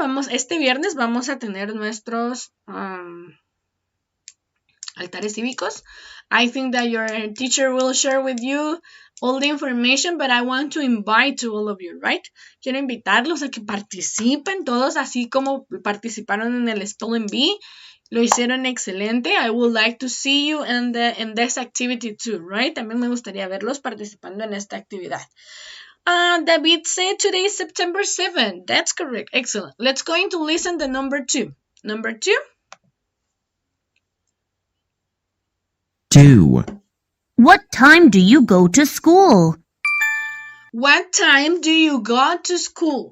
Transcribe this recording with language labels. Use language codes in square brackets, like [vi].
[es] Este viernes vamos a tener nuestros altares cívicos. [en] I think that your teacher will share with you all the information, but I want to invite to all of you, right? [es] Quiero invitarlos a que participen todos, así como participaron en el Spelling Bee. Lo hicieron excelente. [en] I would like to see you in this activity too, right? [es] También me gustaría verlos participando en esta actividad. [en] David said today is September 7. That's correct. Excellent. Let's go into listen the number 2. Number 2. 2. What time do you go to school? What time do you go to school?